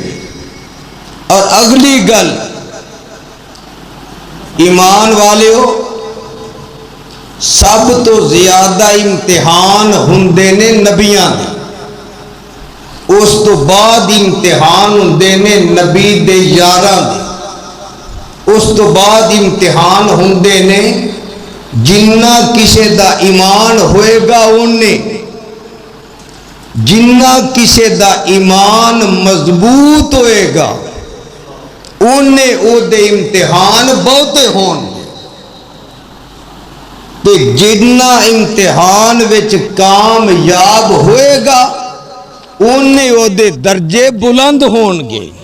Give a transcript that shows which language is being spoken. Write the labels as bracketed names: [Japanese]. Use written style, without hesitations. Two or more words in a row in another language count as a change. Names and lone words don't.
[Punjabi] اور اگلی گل ایمان والے ہو، سب تو زیادہ امتحان ہوندے نے نبیاں دے، اس تو بعد امتحان ہوندے نے نبی دے یاراں دے، اس تو بعد امتحان ہوندے نے جنہ کسے دا ایمان ہوئے گا انہیں، جنہ کسے دا ایمان مضبوط ہوئے گا انہیں او دے امتحان بہتے ہون گے، کہ جنہ امتحان وچ کامیاب ہوئے گا انہیں او دے درجے بلند ہون گے۔